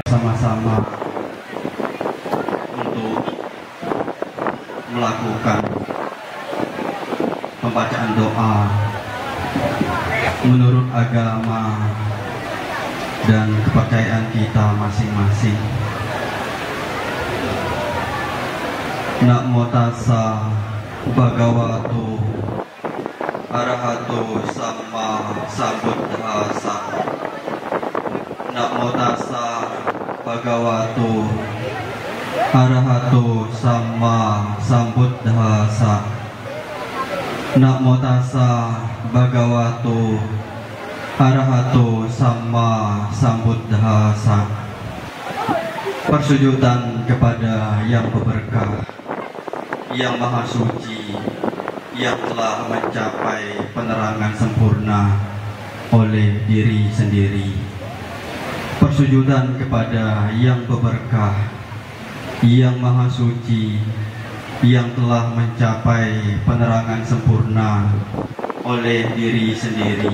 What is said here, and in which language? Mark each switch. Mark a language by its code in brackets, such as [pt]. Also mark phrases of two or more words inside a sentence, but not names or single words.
[id] sama-sama untuk melakukan pembacaan doa menurut agama dan kepercayaan kita masing-masing. [pi] Namo tassa bhagavato arahato sama sambuddhassa. Namo tassa bhagavato arahato sama sambuddhassa. Namo tassa bhagavato arahato sama sambuddhassa. [id] Persujudan kepada yang berberkah. yang maha suci, yang telah mencapai penerangan sempurna oleh diri sendiri. Persujudan kepada yang berberkah, yang maha suci, yang telah mencapai penerangan sempurna oleh diri sendiri.